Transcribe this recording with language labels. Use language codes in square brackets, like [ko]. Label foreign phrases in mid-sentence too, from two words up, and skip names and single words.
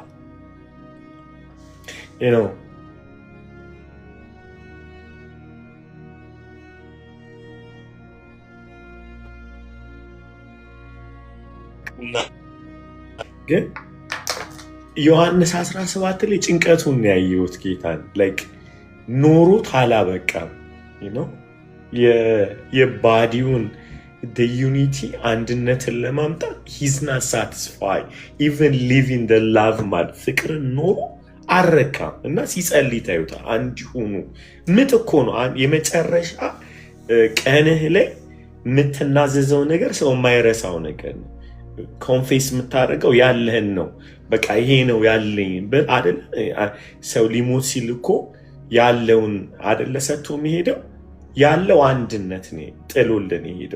[am] ግን ዮሐንስ 17 ላይ ጭንቀቱን ያየሁት ጌታን ኖሮት አላበቃም የባዲውን [en] the unity [am] አንድነትን ለማምጣት [en] he's not satisfied even living the love mad [am] ፍቅርን ኖሮ አረካም እና ሲጸልይ ታዩታ አንድ ሆኖ ምትኮ ነው የመጨረሻ ቀንህ ላይ የምትናዘዘው ነገር ሰው የማይረሳው ነገር ነው ኮንፌስ የምታደርገው ያለህን ነው በቃ ይሄ ነው ያለኝ አይደል ሰው ሊሞት ሲል እኮ ያለውን አይደል ሰጥቶ የሚሄደው ያለው አንድነት ነው ጥሎልን ይሄደው